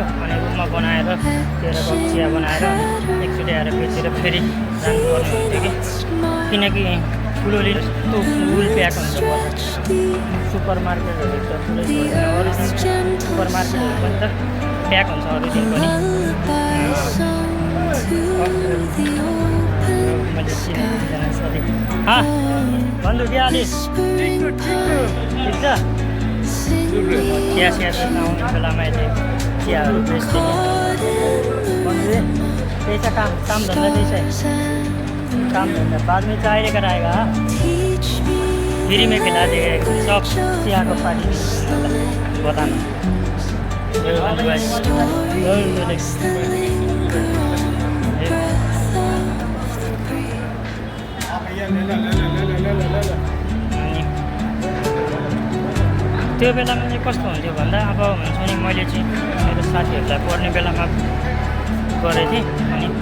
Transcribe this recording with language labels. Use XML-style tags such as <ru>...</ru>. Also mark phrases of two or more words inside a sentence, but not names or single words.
<ne>अनि रुममा बनाएर 13 कप चिया बनाएर एकचोटि आएर बेचेर फेरि जानुपर्ने हुन्थ्यो कि, किनकि ठुलोले यस्तो</ne> <en>full pack</en> <ne>हुन्छ सुपर मार्केटहरू त पुरै छोड्दैन अरू दिन सुपर मार्केटहरू पनि त प्याक हुन्छ अरू दिन पनि मैले चिनेको साथी बन्धु के हाली ठिक छ चिया चिया आउने बेलामा अहिले चियाहरू बेच्थेँ बन्धु त्यही छ काम धन्दा त्यही छ काम धंधा</ne> <hi>बाद में चाय लेकर आएगा फ्री में खिला देगा सब चिया को पानी बताना</hi> <ne>त्यो बेलामा चाहिँ कस्तो हुन्थ्यो भन्दा अब हुन्छ नि मैले चाहिँ मेरो साथीहरूलाई पढ्ने बेलामा गरेको थिएँ अनि</ne>